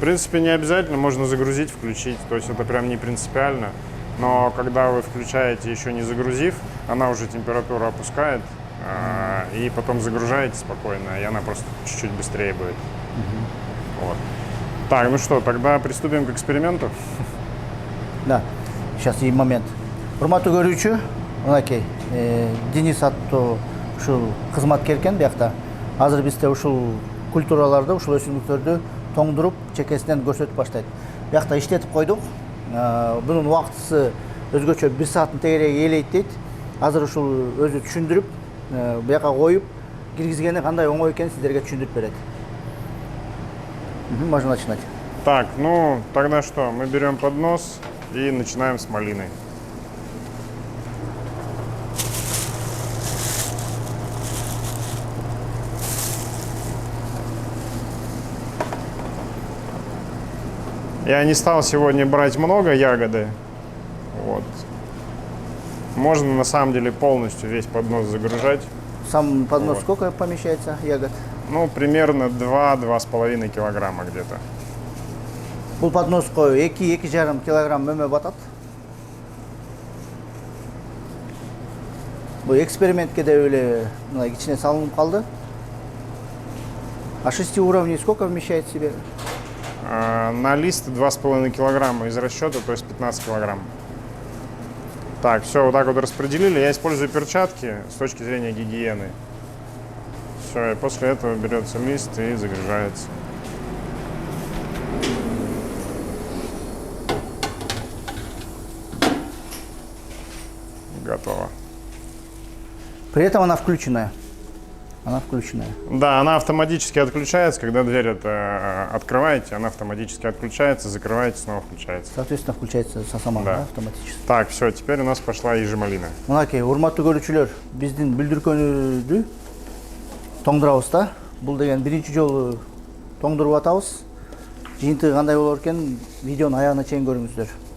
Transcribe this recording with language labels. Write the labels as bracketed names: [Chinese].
[Russian] В принципе, не обязательно, можно загрузить, включить, то есть это прям не принципиально. Но когда вы включаете, еще не загрузив, она уже температуру опускает, и потом загружаете спокойно, и она просто чуть-чуть быстрее будет. Вот. Так, ну что, тогда приступим к эксперименту. Да. Сейчас и момент. [Kyrgyz] Урматтуу көрүүчү, мынакей, Денис аттуу ушул кызматкер экен биякта. Азыр бизде ушул культураларды, ушул өсүмдүктөрдү тоңдуруп, чекесинен көрсөтүп баштайт. Биякта иштетип койдук. Бунун убактысы өзгөчө 1 сааттын тегереги ээлейт дейт. Азыр ушул өзү түшүндүрүп, бияка коюп, киргизгени кандай оңой экенин сиздерге түшүндүрүп берет. [Russian] Можно начинать. Так, ну тогда что, мы берем поднос и начинаем с малиной. Я не стал сегодня брать много ягоды. Вот. Можно на самом деле полностью весь поднос загружать. Сам поднос Вот. сколько помещается ягод? Ну, примерно 2-2,5 килограмма где-то. [Kyrgyz] Бул подноска 2-2,5 килограмм мөмө батат. Бул экспериментке деп эле мына кичине салынып калды. [Russian] А 6 уровней сколько вмещает в себе? На лист 2,5 килограмма из расчета, то есть 15 килограмм. Так, все, вот так вот распределили. Я использую перчатки с точки зрения гигиены. Все, и после этого берется лист и загружается. Готово. При этом она включенная. Она включенная. Да, она автоматически отключается, когда дверь это открываете, она автоматически отключается, закрываете, снова включается. Соответственно, включается сама, Да. да, автоматически. Так, все, теперь у нас пошла ежемалина. [Kyrgyz] Мынакей, урматтуу көрүүчүлөр, биздин билдиргөнүбүздү тоңдурабыз да. Бул деген биринчи жолу тоңдуруп атабыз. Жыйынтыгы кандай болор экен, видеонун аягына чейин көрүңүздөр.